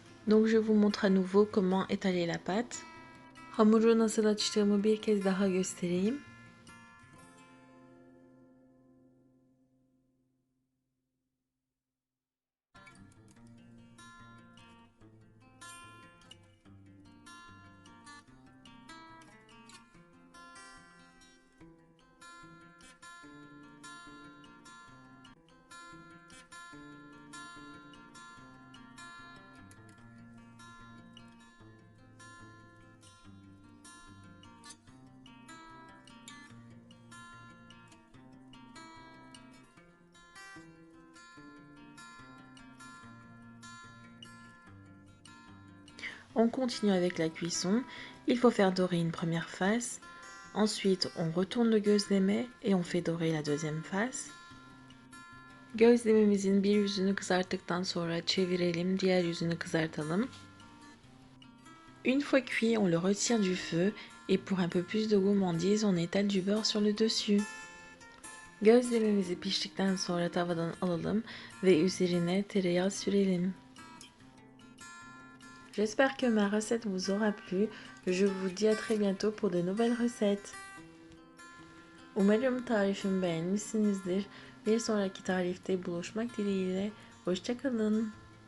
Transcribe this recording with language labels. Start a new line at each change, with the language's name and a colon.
French: Donc je vous montre à nouveau comment étaler la pâte.
Turkish: Hamuru nasıl açtığımı bir kez daha göstereyim.
French: On continue avec la cuisson. Il faut faire dorer une première face. Ensuite, on retourne le gözleme et on fait dorer la deuxième face.
Turkish: Gözlememizin bir yüzünü kızarttıktan sonra çevirelim, diğer yüzünü kızartalım.
French: Une fois cuit, on le retire du feu et pour un peu plus de gourmandise, on étale du beurre sur le dessus.
Turkish: Gözlememizi piştikten sonra tavadan alalım ve üzerine tereyağı sürelim.
French: J'espère que ma recette vous aura plu. Je vous dis à très bientôt pour de nouvelles recettes.
Turkish: Umarım tarifimi beğenmişsinizdir. Bir sonraki tarifte buluşmak dileğiyle. Hoşça kalın.